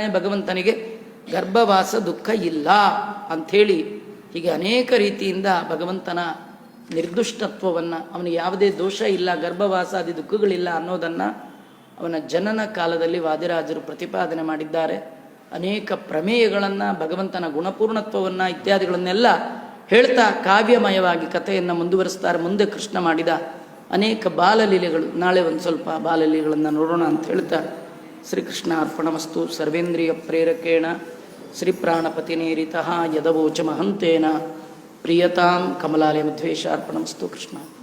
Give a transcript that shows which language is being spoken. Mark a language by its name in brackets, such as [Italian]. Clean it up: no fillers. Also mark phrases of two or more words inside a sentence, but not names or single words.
[Kannada] ಭಗವಂತನಿಗೆ ಗರ್ಭವಾಸ ದುಃಖ ಇಲ್ಲ ಅಂಥೇಳಿ ಹೀಗೆ ಅನೇಕ ರೀತಿಯಿಂದ ಭಗವಂತನ ನಿರ್ದುಷ್ಟತ್ವವನ್ನು, ಅವನಿಗೆ ಯಾವುದೇ ದೋಷ ಇಲ್ಲ, ಗರ್ಭವಾಸಾದಿ ದುಃಖಗಳಿಲ್ಲ ಅನ್ನೋದನ್ನು ಅವನ ಜನನ ಕಾಲದಲ್ಲಿ ವಾದಿರಾಜರು ಪ್ರತಿಪಾದನೆ ಮಾಡಿದ್ದಾರೆ. ಅನೇಕ ಪ್ರಮೇಯಗಳನ್ನು, ಭಗವಂತನ ಗುಣಪೂರ್ಣತ್ವವನ್ನು ಇತ್ಯಾದಿಗಳನ್ನೆಲ್ಲ ಹೇಳ್ತಾ ಕಾವ್ಯಮಯವಾಗಿ ಕಥೆಯನ್ನು ಮುಂದುವರಿಸ್ತಾರೆ. ಮುಂದೆ ಕೃಷ್ಣ ಮಾಡಿದ ಅನೇಕ ಬಾಲಲೀಲೆಗಳು, ನಾಳೆ ಒಂದು ಸ್ವಲ್ಪ ಬಾಲಲೀಲೆಗಳನ್ನು ನೋಡೋಣ ಅಂತ ಹೇಳ್ತಾ, [Sanskrit] ಶ್ರೀಕೃಷ್ಣ ಅರ್ಪಣಮಸ್ತು. ಸರ್ವೇಂದ್ರಿಯ ಪ್ರೇರಕೇಣ ಶ್ರೀ ಪ್ರಾಣಪತಿನೇರಿತಃ ಯದವೋಚ ಮಹಂತೇನ ಪ್ರಿಯತಾಂ ಕಮಲಾಲಯ ಮಧ್ವೇಶ ಅರ್ಪಣಮಸ್ತು. ಕೃಷ್ಣ.